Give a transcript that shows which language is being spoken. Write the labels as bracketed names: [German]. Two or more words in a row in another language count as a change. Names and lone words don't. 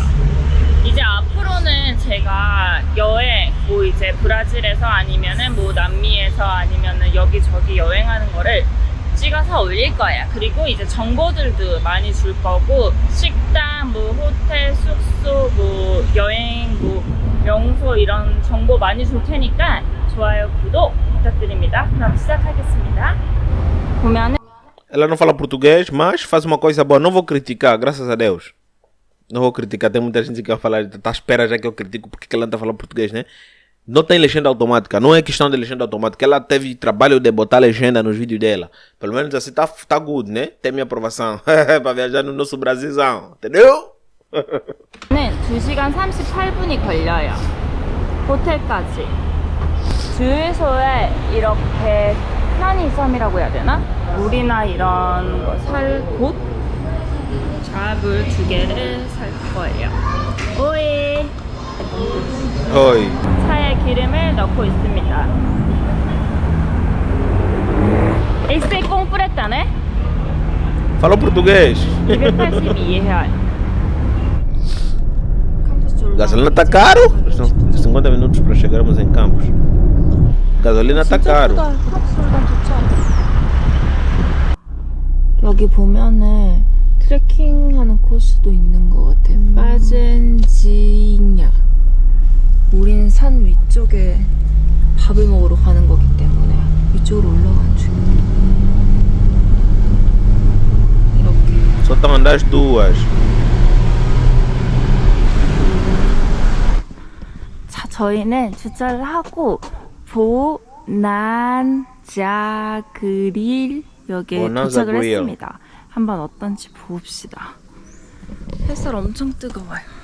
[Korean] 이제 앞으로는 제가 여행 뭐 이제 브라질에서 아니면은 뭐 남미에서 아니면은 여기저기 여행하는 거를 찍어서 올릴 거예요. 그리고 이제 정보들도 많이 줄 거고 식당, 뭐 호텔, 숙소, 뭐 여행, 뭐 명소 이런 정보 많이 줄 테니까 좋아요, 구독 부탁드립니다. 그럼 시작하겠습니다. 보면은 [Portuguese] Ela não fala português, mas faz uma coisa boa. Não vou criticar, graças a Deus. Não vou criticar. Tem muita gente que vai falar, tá à espera já que eu critico porque ela não tá falando português, né? Não tem legenda automática. Não é questão de legenda automática. Ela teve trabalho de botar legenda nos vídeos dela. Pelo menos assim tá good, né? Tem minha aprovação. Para viajar no nosso Brasilzão. Entendeu? [Korean] 는 2시간 38분이 걸려요. 호텔까지. 주유소에 이렇게 편의점이라고 해야 되나? 물이나 이런 거 살 곳? 자물 2개를 살 거예요. 오이! Oi. 차에 기름을 넣고 있습니다. [Portuguese] Esse completane? Falou português. 282 Gasolina tá caro. São 50 minutos para chegarmos em Campos. Gasolina tá caro. [Korean] 여기 보면은 트레킹하는 코스도 있는 것 같아. 빠젠지냐. 우리는 산 위쪽에 밥을 먹으러 가는 거기 때문에 위쪽으로 올라가는 중이에요. 이렇게. [Portuguese] Só estão andando as duas. [Korean] 자, 저희는 주차를 하고 보난자그릴 역에 보난자 도착을 그릴. 했습니다. 한번 어떤지 봅시다. 햇살 엄청 뜨거워요.